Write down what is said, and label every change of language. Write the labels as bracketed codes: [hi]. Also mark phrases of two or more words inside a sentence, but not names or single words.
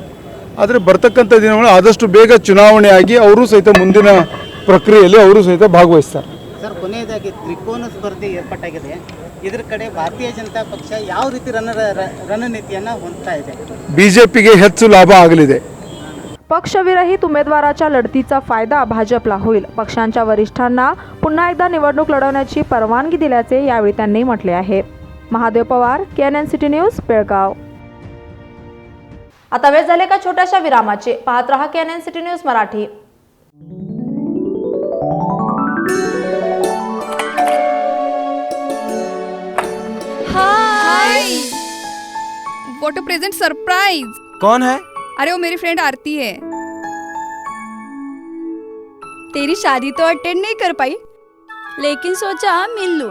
[kn] ಆದರೆ ಬರ್ತಕ್ಕಂಥ ದಿನಗಳು ಆದಷ್ಟು ಬೇಗ ಚುನಾವಣೆ ಆಗಿ ಅವರು ಸಹಿತ ಮುಂದಿನ ಪ್ರಕ್ರಿಯೆಯಲ್ಲಿ ಅವರು ಸಹಿತ ಭಾಗವಹಿಸ್ತಾರೆ. ಸರ್, ಕೊನೆಯದಾಗಿ ತ್ರಿಕೋನ ಸ್ಪರ್ಧೆ ಏರ್ಪಟ್ಟಾಗಿದೆ. ಇದರ ಕಡೆ ಭಾರತೀಯ ಜನತಾ ಪಕ್ಷ ಯಾವ ರೀತಿ ರಣನೀತಿಯನ್ನು ಹೊಂದ್ತಾ ಇದೆ? ಬಿಜೆಪಿಗೆ ಹೆಚ್ಚು ಲಾಭ ಆಗಲಿದೆ. [mr] पक्षविरहित उमेदवाराच्या लढतीचा फायदा भाजपला होईल. पक्षांच्या वरिष्ठांना पुन्हा एकदा निवडणूक लढवण्याची परवानगी दिल्याचे यावेळी त्यांनी म्हटले आहे. महादेव पवार, KNN सिटी न्यूज, बेळगाव. आता वेळ झाले का छोट्याशा विरामाचे. पाहत रहा KNN सिटी न्यूज मराठी. [en] Hi, what a present surprise. [hi] कौन है? अरे वो मेरी फ्रेंड आरती है. तेरी शादी तो अटेंड नहीं कर पाई, लेकिन सोचा मिल लूं.